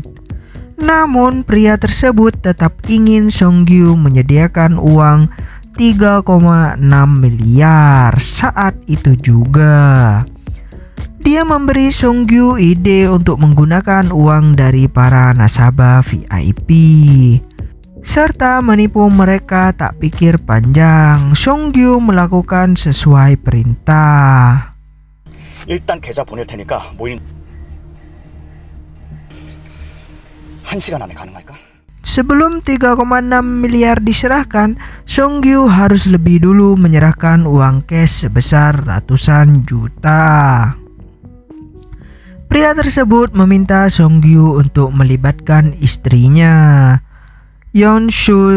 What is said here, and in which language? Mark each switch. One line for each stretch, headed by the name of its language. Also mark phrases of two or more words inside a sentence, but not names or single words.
Indonesian: Namun pria tersebut tetap ingin Sung-gyu menyediakan uang 3,6 miliar saat itu juga. Dia memberi Sung-gyu ide untuk menggunakan uang dari para nasabah VIP serta menipu mereka. Tak pikir panjang, Sung-gyu melakukan sesuai perintah.
Korean: 일단 계좌 보낼 테니까 모이는 1시간 안에 가능할까?
Indonesian: Sebelum 3,6 miliar diserahkan, Songgyu harus lebih dulu menyerahkan uang cash sebesar ratusan juta. Pria tersebut meminta Songgyu untuk melibatkan istrinya, Yeon-soo.